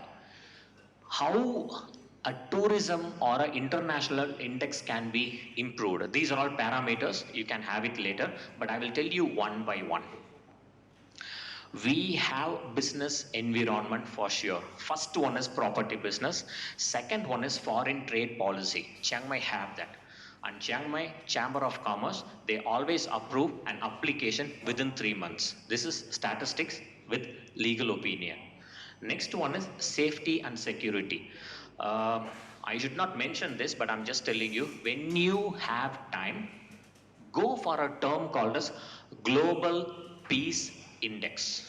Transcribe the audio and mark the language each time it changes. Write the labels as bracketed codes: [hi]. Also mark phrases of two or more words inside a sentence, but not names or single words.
[en] How a tourism or an international index can be improved. These are all parameters, you can have it later, but I will tell you one by one. We have business environment for sure. First one is property business. Second one is foreign trade policy. Chiang Mai have that. And Chiang Mai Chamber of Commerce, they always approve an application within 3 months. This is statistics with legal opinion. Next one is safety and security. I should not mention this, but I'm just telling you, when you have time, go for a term called as Global Peace Index.